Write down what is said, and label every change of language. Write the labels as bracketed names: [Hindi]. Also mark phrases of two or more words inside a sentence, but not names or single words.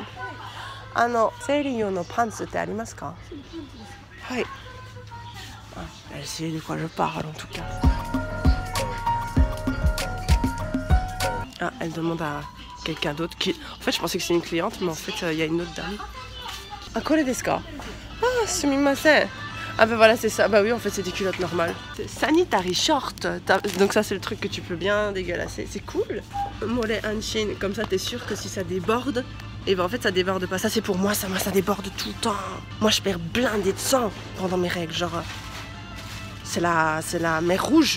[Japanese] あの、生理のパンツてありますか? Hai. [French] Ah, elle sait de quoi je parle en tout cas. Ah, elle demande à quelqu'un d'autre qui... En fait, je pensais que c'est une cliente, mais en fait, il y a une autre dame. [Japanese] あ、これですか？あ、すみません. [French] Ah ben voilà c'est ça, bah oui en fait c'est des culottes normales. [English] Sanitary short, [French] donc ça c'est le truc que tu peux bien dégueulasser, c'est cool. More Hanshin, comme ça t'es sûr que si ça déborde, et ben en fait ça déborde pas. Ça c'est pour moi, ça déborde tout le temps. Moi je perds blindé de sang pendant mes règles, genre c'est la mer rouge.